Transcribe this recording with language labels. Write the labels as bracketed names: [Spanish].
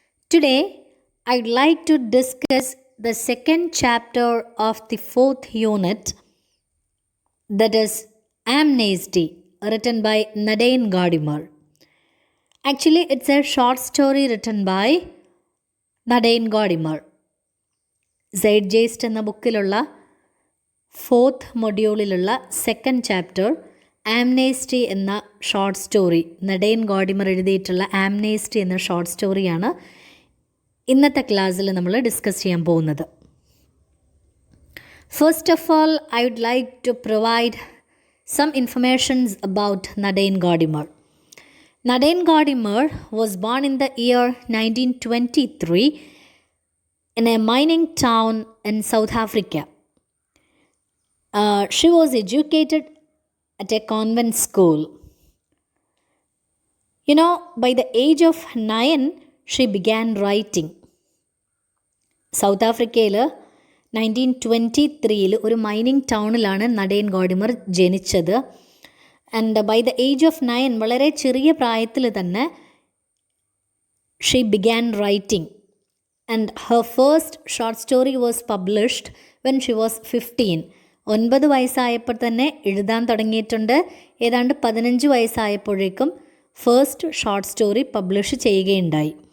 [English] Today, I'd like to discuss the second chapter of the fourth unit, that is Amnesty, written by Nadine Godimer. Actually, it's a short story written by Nadine Godimer. [Malayalam] സൈഡ്ജേസ്റ്റ് എന്ന ബുക്കിലുള്ള fourth മൊഡ്യൂളിലുള്ള second chapter ആംനേസ്റ്റി എന്ന short story, നടൈൻ Gordimer എഴുതിയിട്ടുള്ള ആംനേസ്റ്റി എന്ന short സ്റ്റോറിയാണ് ഇന്നത്തെ ക്ലാസ്സിൽ നമ്മൾ discuss ചെയ്യാൻ പോകുന്നത്. [English] First of all, I would like to provide some informations about Nadine Gordimer. Nadine Gordimer was born in the year 1923 in a mining town in South Africa. She was educated at a convent school. By the age of 9, she began writing. [Malayalam] South ആഫ്രിക്കയിൽ 1923 ഒരു mining ടൗണിലാണ് നടൈൻ Gordimer ജനിച്ചത്. [English] and by the age of 9, [Malayalam] വളരെ ചെറിയ പ്രായത്തിൽ തന്നെ [English] She began writing. And her first short story was published when she was 15. [Malayalam] 9 വയസ്സായപ്പോൾ തന്നെ എഴുതാൻ തുടങ്ങിയിട്ടുണ്ട്. ഏതാണ്ട് 15 വയസ്സായപ്പോഴേക്കും ഫസ്റ്റ് ഷോർട്ട് സ്റ്റോറി പബ്ലിഷ് ചെയ്യുകയുണ്ടായി.